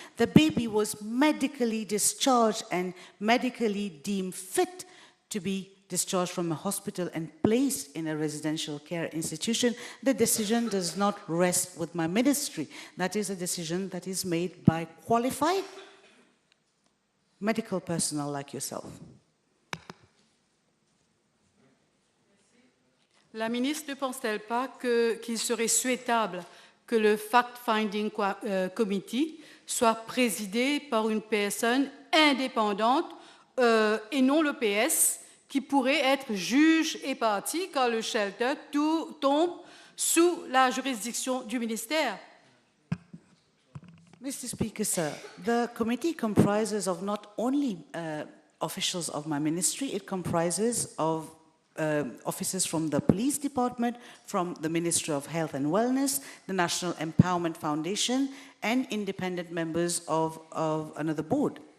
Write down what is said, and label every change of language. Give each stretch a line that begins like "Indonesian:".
English: The baby was medically discharged and medically deemed fit to be discharged from a hospital and placed in a residential care institution. The decision does not rest with my ministry. That is a decision that is made by qualified medical personnel like yourself.
French: La ministre ne pense-t-elle pas qu'il serait souhaitable que le Fact-Finding Committee soit présidé par une personne indépendante et non le PS, qui pourrait être juge et partie quand le shelter tombe sous la juridiction du ministère?
English: Mr. Speaker, sir, the committee comprises of not only officials of my ministry, it comprises of officers from the police department, from the Ministry of Health and Wellness, the National Empowerment Foundation, and independent members of another board.